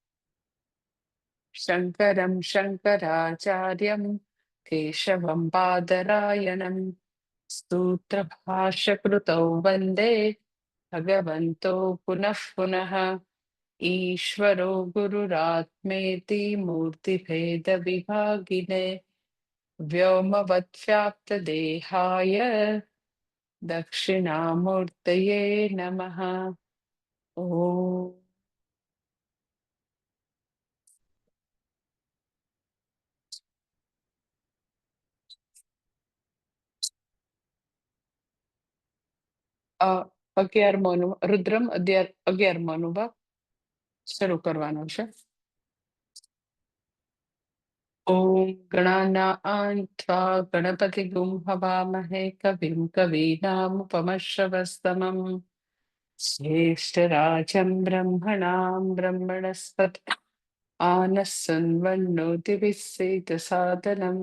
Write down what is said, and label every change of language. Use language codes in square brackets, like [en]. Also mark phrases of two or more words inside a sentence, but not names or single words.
[sa] शङ्करं शङ्कराचार्यं केशवं बादरायणं सूत्रभाष्यकृतौ वन्दे भगवन्तो पुनः पुनः। ईश्वरो गुरुरात्मेति मूर्तिभेदविभागिने व्योमवद्व्याप्तदेहाय दक्षिणामूर्तये नमः। [gu] ॐ અ 11મો રુદ્રમ 11મો અનુભાગ શરૂ કરવાનો છે. [sa] ॐ गणानां त्वा गणपतिगुं हवामहे कविं कवीनामुपमश्रवस्तमम् ज्येष्ठराजं ब्रह्मणां ब्रह्मणस्पत आनः सन्वन्नोतिभिः सेदसादनम्।